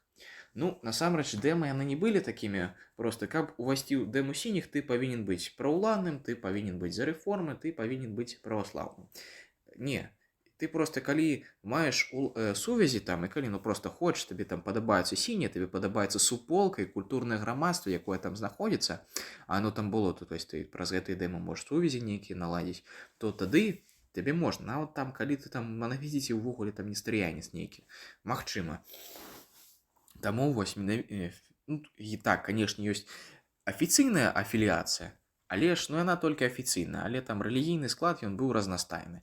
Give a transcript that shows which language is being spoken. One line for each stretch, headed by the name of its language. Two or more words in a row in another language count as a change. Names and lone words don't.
Belarusian: Ну, насамрэч, дэмы яны не былі такімі, просто, каб увайсці ў дэму сініх, ты павінен быць праўладным, ты павінен быць за рэформы, ты павінен быць праваслаўным. Не, ты просто, калі маеш сувязі там, і калі, ну, просто хочаш, табе там падабаецца сінія, табе падабаецца суполка і культурнае грамадства, якое там знаходзіцца,
Russian: а оно там было, то есть
Belarusian: ты праз гэтыя дэмы можаш сувязі нейкія наладзіць, то тады табе можна, нават там, калі ты там манафізіце ўвогуле там нестарыянец нейкі, магчыма. Таму вось, ну, і так, канешне, ёсць афіцыйная афіліяцыя, але ж, ну, яна толькі афіцыйна, але там рэлігійны склад, ён быў разнастайны.